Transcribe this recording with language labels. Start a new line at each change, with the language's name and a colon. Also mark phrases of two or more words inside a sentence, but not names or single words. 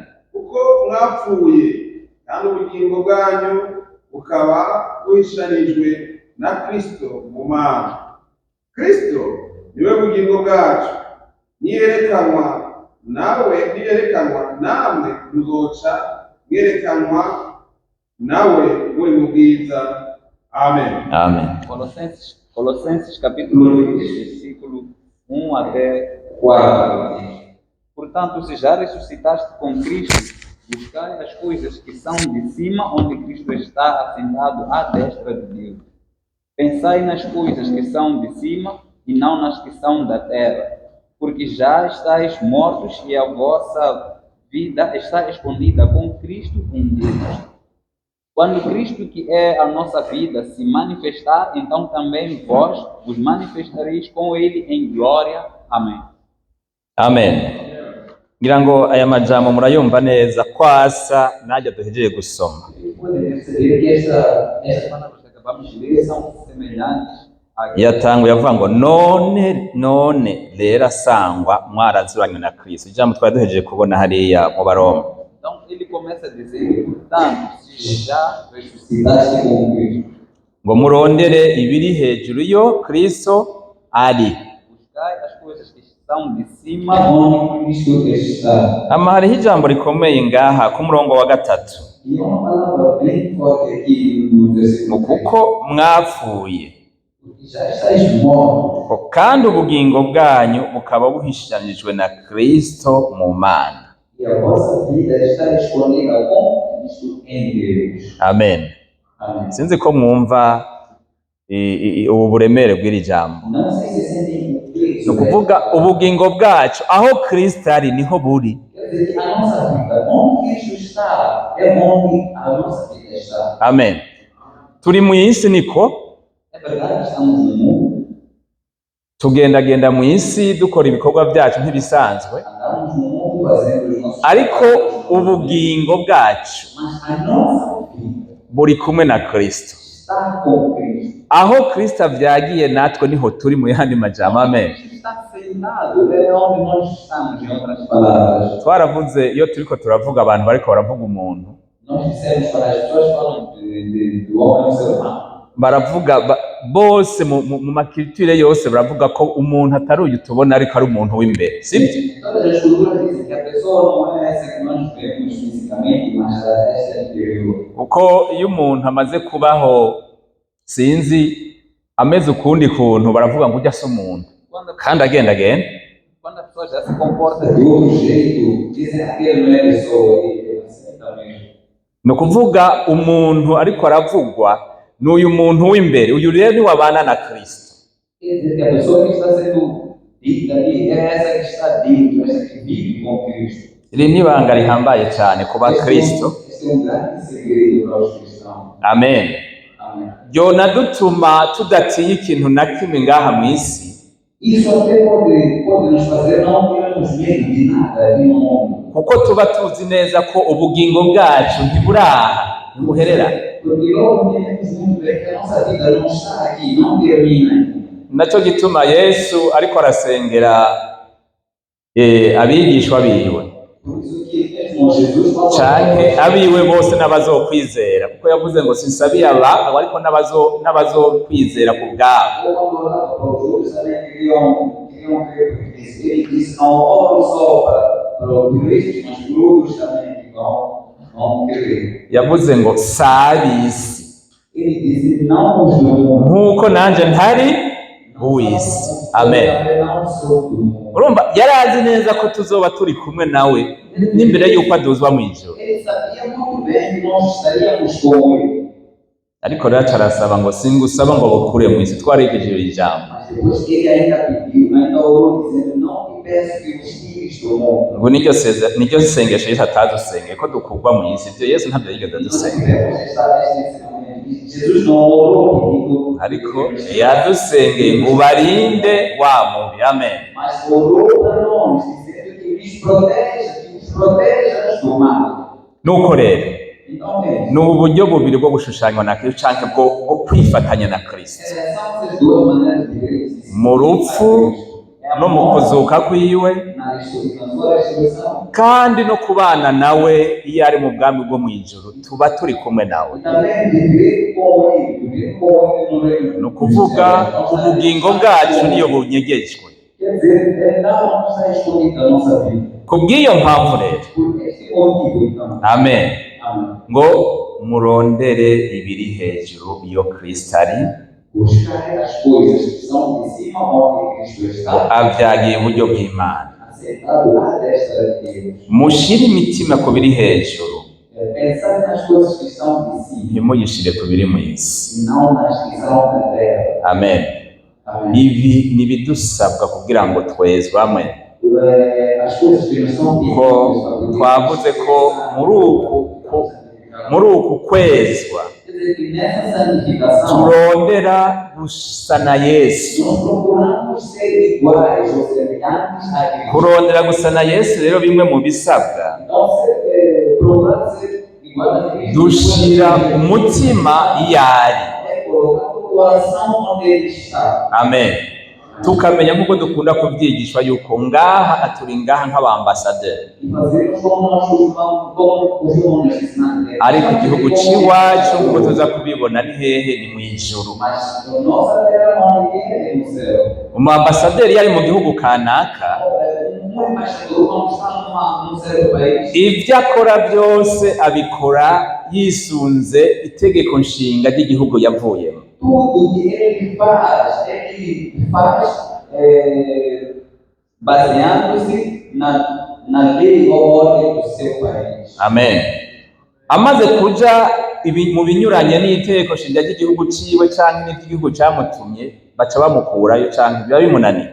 Rundi: Kuko mwapfuye kandi ubugingo bwanyu bukaba buhishanijwe na Kristo mu Mana. Kristo niwe bugingo bwacu, niyerekanwa namwe muzoca mwerekanwa nawe muri mu bwiza. Amen. Amen.
Portuguese: Colossenses capítulo 2, versículo 1 até 4. Portanto, se já ressuscitaste com Cristo, buscai as coisas que são de cima, onde Cristo está assentado à destra de Deus. Pensai nas coisas que são de cima e não nas que são da terra, porque já estáis mortos e a vossa vida está escondida com Cristo em Deus. Quando Cristo, que é a nossa vida, se manifestar, então também vós vos manifestareis com Ele em glória. Amém. Amen.
Rundi: Ngira ngo aya majambo murayumva neza kwasa najya duhejeje gusoma.
Portuguese: Pode perceber que essa Palavras que acabamos de ler são semelhantes a
Rundi: Yatanguye avuga ngo none rero asangwa mwarazuranywe na Kristo. Ijambo twari duhejeje kubona hariya mu Baroma.
Portuguese: Então ele começa a dizer, portanto, se já ressuscitaste com Cristo,
Rundi: Ngo murondere ibiri hejuru yo Kristo ari.
Portuguese: buscai as coisas que estão de cima, onde Cristo está.
Rundi: Ama hariho ijambo rikomeye ngaha ku murongo wa 3.
Portuguese: E uma palavra bem forte aqui no versículo 3.
Rundi: Kuko mwapfuye
Portuguese: Porque já estáis mortos.
Rundi: kandi ubugingo bwanyu bukaba buhishanijwe na Kristo mu Mana.
Portuguese: E a vossa vida está escondida com Cristo em Deus.
Rundi: Amen.
Portuguese: Amém.
Rundi: Sinzi ko mwumva ubu buremere bw'iri jambo.
Portuguese: Não sei se sentem o peso.
Rundi: Ni ukuvuga ubugingo bwacu aho Kristo ari niho buri.
Portuguese: Quer dizer que a nossa vida, onde Cristo está, é onde a nossa vida está.
Rundi: Amen. Turi mu isi niko
Portuguese: É verdade, estamos no mundo,
Rundi: tugendagenda mu isi dukora ibikorwa byacu nk'ibisanzwe,
Portuguese: andamos no mundo fazendo os nossos
Rundi: ariko
Portuguese: trabalhos,
Rundi: ubugingo bwacu
Portuguese: mas a nossa vida
Rundi: buri kumwe na Kristo.
Portuguese: está com Cristo.
Rundi: Aho Kristo avyagiye natwe niho turi mu yandi majambo. Amen.
Portuguese: Cristo está sentado, é onde nós estamos, em outras palavras.
Rundi: Twaravuze iyo turiko turavuga abantu bariko baravuga umuntu
Portuguese: Nós dissemos para as pessoas falam do homem ser humano.
Rundi: baravuga bose mu makiriture yose baravuga ko umuntu atari uyu tubona ariko ari umuntu w'imbere, sibyo?
Portuguese: Todas as culturas dizem que a pessoa não é essa que nós vemos fisicamente, mas essa é interior.
Rundi: Kuko iyo umuntu amaze kubaho sinzi ameze ukundi kuntu baravuga ngo ujya se umuntu kandi agenda
Portuguese: quando a pessoa já se comporta De outro jeito, dizem que aquele não é pessoa, ele é assim também.
Rundi: ni ukuvuga umuntu ariko aravugwa ni uyu muntu w'imbere, uyu rero ni wabana na Kristo.
Portuguese: Quer dizer que a pessoa que está sendo dita ali é essa que está dentro, essa que vive com Cristo.
Rundi: Iri ni ibanga rihambaye cyane kuba Kristo.
Portuguese: Esse é um grande segredo para os cristãos.
Rundi: Amen.
Portuguese: Amém.
Rundi: Ryona dutuma tudatinya ikintu na kimwe ngaha mu isi,
Portuguese: Isso até pode nos fazer não termos medo de nada aqui no mundo.
Rundi: kuko tuba tuzi neza ko ubugingo bwacu ntiburaha ntibuherera.
Portuguese: Porque logo entendemos muito bem que a nossa vida não está aqui, não termina.
Rundi: Naco gituma Yesu ariko arasengera abigishwa biwe
Portuguese: Por isso que mesmo Jesus falou,
Rundi: canke abiwe bose n'abazokwizera, kuko yavuze ngo sinsabiye aba ariko n'abazokwizera ku bwabo.
Portuguese: quando orava para os outros também queriam crer, porque ele disse, não oro só para os crentes, mas para outros também que vão crer.
Rundi: Yavuze ngo sabisi
Portuguese: Ele disse, não os do mundo.
Rundi: nkuko nanje ntari uw'isi. Amen.
Portuguese: Não sou do mundo.
Rundi: Urumva yarazi neza ko tuzoba turi kumwe nawe n'imbere y'uko aduzwa mu ijoro,
Portuguese: Ele sabia muito bem que nós estaríamos com ele.
Rundi: ariko rero arasaba ngo singusaba ngo bukure mu isi. Twarigejeje iri jambo
Portuguese: Mas depois que ele ainda pediu, ainda orou, dizendo, não te peço que os tires do mundo.
Rundi: ngo niryo sengesho Yesu atadusengeye ko dukurwa mu isi. Ibyo Yesu ntabyo yigeze
Portuguese: Nós
Rundi: adusengera,
Portuguese: devemos estar nesse ensinamento. Jesus não orou pedindo,
Rundi: ariko yadusengeye ngo ubarinde wa mubi. Amen.
Portuguese: mas orou para nós, dizendo que nos proteja, que nos proteja do mal.
Rundi: Nuko rero
Portuguese: Então, é,
Rundi: ni uburyo bubiri bwo gushushanywa na Kristo canke bwo kwifatanya na Kristo
Portuguese: são essas duas maneiras de ver esse
Rundi: mu rupfu no mu kuzuka kwiwe,
Portuguese: na sua ressurreição.
Rundi: kandi no kubana nawe iyo ari mu bwami bwo mu ijuru tuba turi kumwe nawe.
Portuguese: E também viver com ele no reino.
Rundi: Ni ukuvuga ubugingo bwacu niyo bunyegejwe.
Portuguese: Quer dizer, não está escondida a nossa vida.
Rundi: Ku bw'iyo mpamvu rero,
Portuguese: Por esse motivo, então.
Rundi: amen,
Portuguese: Amém.
Rundi: ngo murondere ibiri hejuru iyo Kristo ari,
Portuguese: Buscar as coisas que são de cima onde Cristo está,
Rundi: avyagiye uburyo bw'Imana.
Portuguese: assentado lá desta Deus.
Rundi: Mushire imitima ku biri hejuru,
Portuguese: Pensar nas coisas que estão de cima
Rundi: ntimuyishire ku biri mu isi.
Portuguese: e não nas que são na terra.
Rundi: Amen. ibi nibidusabwa kugira ngo twezwe amwe.
Portuguese: As coisas que não são
Rundi: Ko twavuze ko muri uku kwezwa
Portuguese: Quer dizer que nessa santificação
Rundi: turondera gusa na Yesu.
Portuguese: nós procuramos ser iguais ou semelhantes a Cristo.
Rundi: Kurondera gusa na Yesu rero bimwe mu bisabwa
Portuguese: Então, procurar ser igual a Cristo
Rundi: dushira umutima iyo ari.
Portuguese: é colocar o coração onde ele está.
Rundi: Amen. Tukamenya nk'uko dukunda kubyigishwa yuko ngaha turi ngaha nk'abambasaderi,
Portuguese: E fazermos como os irmãos nos ensinaram.
Rundi: ariko igihugu c'iwacu nk'uko tuza kubibona ni hehe? Ni mu ijuru.
Portuguese: Mas a nossa terra onde é no céu.
Rundi: Umuambasaderi yari mu gihugu kanaka,
Portuguese: Um embaixador, quando está num certo país,
Rundi: ibyo akora byose abikora yisunze itegeko nshinga ry'igihugu yavuyemo.
Portuguese: tudo que ele faz baseando-se na lei ou ordem do seu país.
Rundi: Amen. Amaze kuja mu binyuranye n'itegeko nshinga ry'igihugu ciwe canke n'iry'igihugu camutumye, baca bamukurayo canke biba bimunaniye.